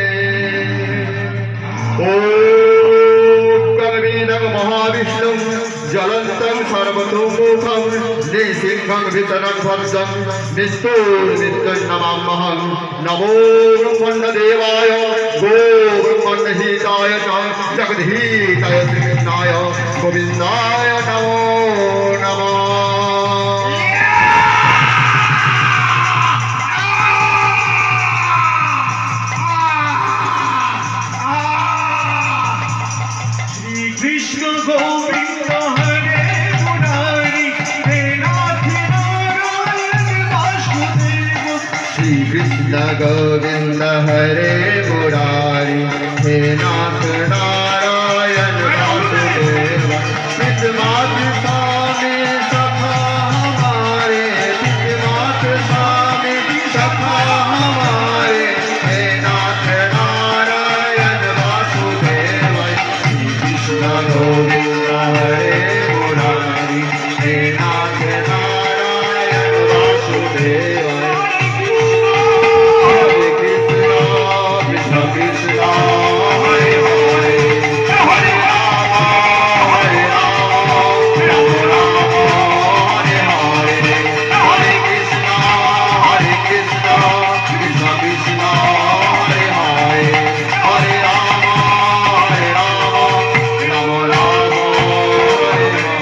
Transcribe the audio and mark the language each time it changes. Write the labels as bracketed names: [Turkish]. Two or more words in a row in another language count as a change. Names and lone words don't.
[Sanskrit] ॐ महाविष्णुं ज्वलन्तं सर्वतोमुखं निसिंहं वितरं भद्रं मृत्युर्मृत्युर्नमाम्यहं। नमो ब्रह्मण्यदेवाय गो ब्रह्मण्यहिताय च जगद्धिताय श्रीकृष्णाय गोविन्दाय नमो नमः। [Hindi] কৃষ্ণ গোবিন্দ হরে মুরারি হে নাথ নারায়ণ বাসুদেব। श्री कृष्ण गोविंद हरे मुरारी हे नाथ नारायण वासुदेव। पितृमात स्वामी सखा हमारे, पितृमात स्वामी सखा हमारे, हे नाथ नारायण वासुदेव। श्री कृष्ण गोविंद हरे मुरारी हे नाथ नारायण वासुदेव। [Sanskrit] हरे कृष्ण कृष्ण कृष्ण हरे हरे, हरे राम राम राम हरे हरे। हरे कृष्ण कृष्ण कृष्ण हरे हरे, हरे राम राम राम हरे हरे।